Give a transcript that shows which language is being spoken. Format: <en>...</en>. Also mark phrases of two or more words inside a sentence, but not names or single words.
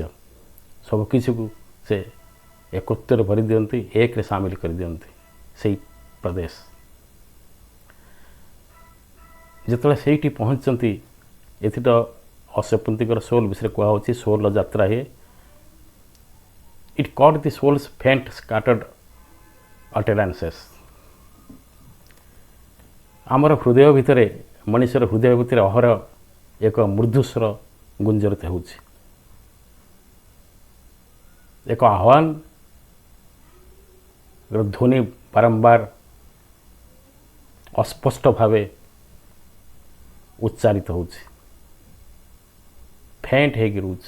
<or>ସବୁକିଛିକୁ ସେ ଏକତ୍ୱରେ ଭରି ଦିଅନ୍ତି, ଏକରେ ସାମିଲ କରିଦିଅନ୍ତି ସେଇ ପ୍ରଦେଶ। ଯେତେବେଳେ ସେଇଠି ପହଞ୍ଚିଛନ୍ତି, ଏଥିର ଅଶ୍ୱପତିଙ୍କର ସୋଲ୍ ବିଷୟରେ କୁହାହେଉଛି। ସୋଲ୍ର ଯାତ୍ରା ହୁଏ।</or> <en>It caught the soul's faint scattered utterances.</en> <or>ଆମର ହୃଦୟ ଭିତରେ, ମଣିଷର ହୃଦୟ ଭିତରେ ଅହରହ ଏକ ମୃଦୁସ୍ୱର ଗୁଞ୍ଜରିତ ହେଉଛି। ଏକ ଆହ୍ୱାନର ଧ୍ୱନି ବାରମ୍ବାର ଅସ୍ପଷ୍ଟ ଭାବେ ଉଚ୍ଚାରିତ ହେଉଛି, ଫେଣ୍ଟ ହେଇକି ରହୁଛି।</or>